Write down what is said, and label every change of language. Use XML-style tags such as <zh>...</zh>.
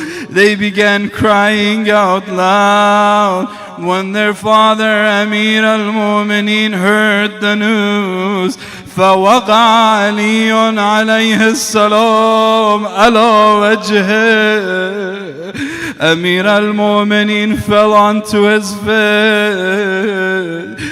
<en>They began crying out loud when their father Amir al-Mu'mineen heard the news.</en> <ar>فوقع علي عليه السلام على وجهه.</ar> <en>Amir al-Mu'mineen fell onto his face.</en>